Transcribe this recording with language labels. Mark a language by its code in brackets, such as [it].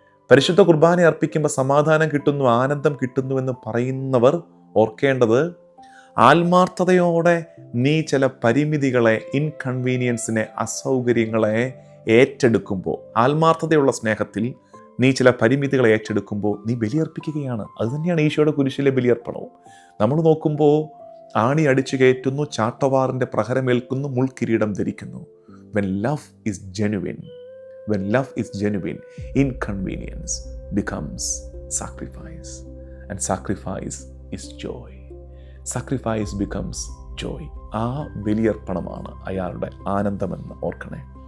[ml] പരിശുദ്ധ കുർബാന അർപ്പിക്കുമ്പോൾ സമാധാനം കിട്ടുന്നു, ആനന്ദം കിട്ടുന്നുവെന്ന് പറയുന്നവർ ഓർക്കേണ്ടത്, ആത്മാർത്ഥതയോടെ നീ ചില പരിമിതികളെ, ഇൻകൺവീനിയൻസിനെ, അസൗകര്യങ്ങളെ ഏറ്റെടുക്കുമ്പോൾ, ആത്മാർത്ഥതയുള്ള സ്നേഹത്തിൽ നീ ചില പരിമിതികളെ ഏറ്റെടുക്കുമ്പോൾ നീ ബലിയർപ്പിക്കുകയാണ്. അതുതന്നെയാണ് ഈശോയുടെ കുരിശിലെ ബലിയർപ്പണവും. നമ്മൾ നോക്കുമ്പോൾ ആണി അടിച്ചു കയറ്റുന്നു, ചാട്ടവാറിൻ്റെ പ്രഹരമേൽക്കുന്നു, മുൾക്കിരീടം ധരിക്കുന്നു. [en] When love is genuine, inconvenience becomes sacrifice. And sacrifice is joy. Sacrifice becomes joy. [ml] ആ ബലിയർപ്പണമാണ് അയാളുടെ ആനന്ദമെന്ന് ഓർക്കണേ.